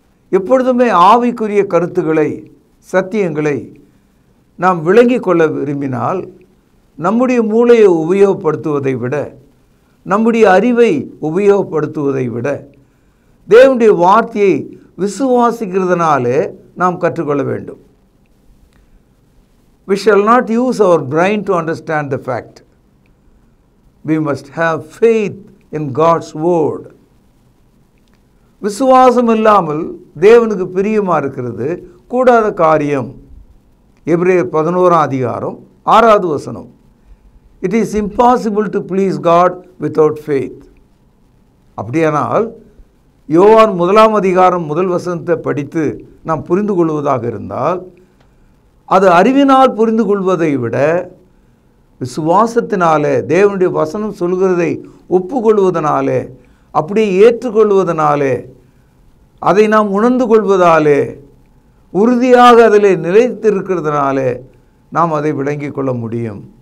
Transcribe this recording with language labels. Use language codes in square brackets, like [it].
[ta] எப்பொழுதுமே ஆவிக்குரிய கருத்துக்களை, சத்தியங்களை நாம் விளங்கிக் கொள்ள விரும்பினால் நம்முடைய மூளையை உபயோகப்படுத்துவதை விட, நம்முடைய அறிவை உபயோகப்படுத்துவதை விட, தேவனுடைய வார்த்தையை விசுவாசிக்கிறதுனாலே நாம் கற்றுக்கொள்ள வேண்டும். [en] We shall not use our brain to understand the fact. We must have faith in God's word. [ta] விசுவாசம் இல்லாமல் தேவனுக்கு பிரியமாக இருக்கிறது கூடாத காரியம். எபிரேயர் 11ஆம் அதிகாரம் 6வது வசனம். [en] It is impossible to please God without faith. [ta] அப்படியானால் யோவான் 1ஆம் அதிகாரம் 1 வசனத்தை படித்து நாம் புரிந்து கொள்வதாக இருந்தால், அது அறிவினால் புரிந்து கொள்வதை விட விசுவாசத்தினாலே, தேவனுடைய வசனம் சொல்கிறதை ஒப்புக்கொள்வதனாலே, அப்படியே ஏற்றுக்கொள்வதனாலே, அதை நாம் உணர்ந்து கொள்வதாலே, உறுதியாக அதில் நிலைத்திருக்கிறதுனாலே நாம் அதை விளங்கிக் கொள்ள முடியும்.